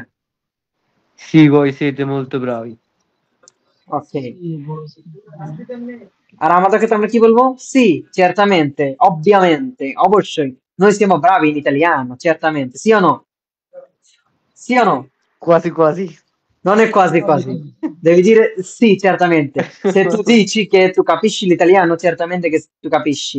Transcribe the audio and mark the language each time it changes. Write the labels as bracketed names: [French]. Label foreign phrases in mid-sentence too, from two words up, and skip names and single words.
[Italian] Sì, voi siete molto bravi. [Bangla] ওকে, আর আমাদের ক্ষেত্রে আমরা কি বলবো? [Italian] Sì, certamente, ovviamente, অবশ্যই, noi siamo bravi in italiano, certamente, sì o no? Sì o no? Quasi quasi. Non è quasi quasi, devi dire sì, certamente. Se tu dici che tu capisci l'italiano, certamente che tu capisci.